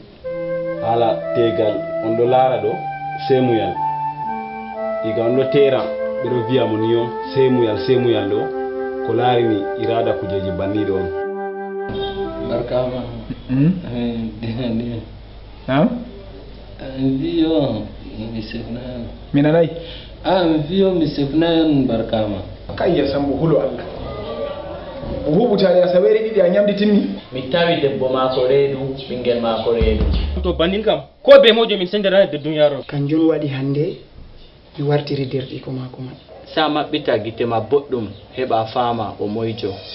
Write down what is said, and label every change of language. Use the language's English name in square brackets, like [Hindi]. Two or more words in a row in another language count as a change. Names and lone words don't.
[Fula] hala tegal on ɗo laara ɗo semuyal iga on ɗo tera ɓeɗo wiya mo ni on semuyal ɗo ko laarini irada kujeji banniɗo on Barkama. Naam? Ndio mi sefna. Mina nai? Ndio mi sefna barkama. kai ya sambo hulo Allah o hubutani a sawere ɗiɗi a ñamdi timmi mi tawi debbo mako reedu ɓingel mako reedu to bannin kam ko be mojo min sendera de duniyaro kanjum waɗi hande mi wartiri derɗiko mako man Sa maɓɓita gite ma boɗɗum heɓa fama o moyjo.